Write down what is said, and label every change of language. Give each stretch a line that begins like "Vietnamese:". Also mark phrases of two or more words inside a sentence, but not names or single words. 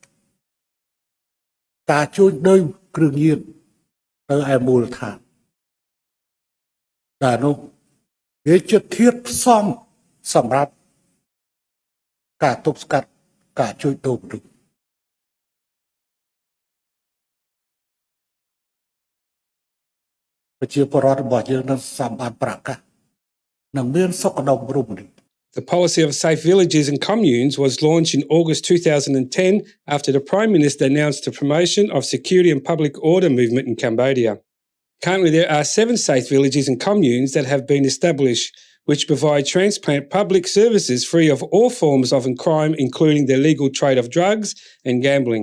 Khmer: ការជួញដូរគ្រឿងញៀននៅឯមូលដ្ឋានតែនោះវាជាធាតុផ្សំសម្រាប់ការទប់ស្កាត់ការជួញដូរមនុស្សប្រជាពលរដ្ឋរបស់យើងនឹងសម្បត្តិប្រកាសនឹងមានសុខដុមរមនា
English: The policy of safe villages and communes was launched in August 2010 after the Prime Minister announced the promotion of security and public order movement in Cambodia. Currently, there are 7 safe villages and communes that have been established, which provide transparent public services free of all forms of crime, including the illegal trade of drugs and gambling.